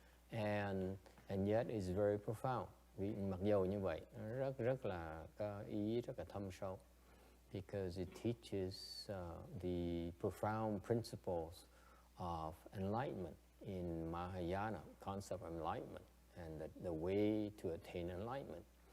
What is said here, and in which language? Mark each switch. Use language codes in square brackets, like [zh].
[en] And yet it's very profound. [vi] Mặc dù như vậy, rất là có ý rất là thâm sâu. [en] Because it teaches the profound principles of enlightenment in Mahayana, concept of enlightenment, and the way to attain enlightenment.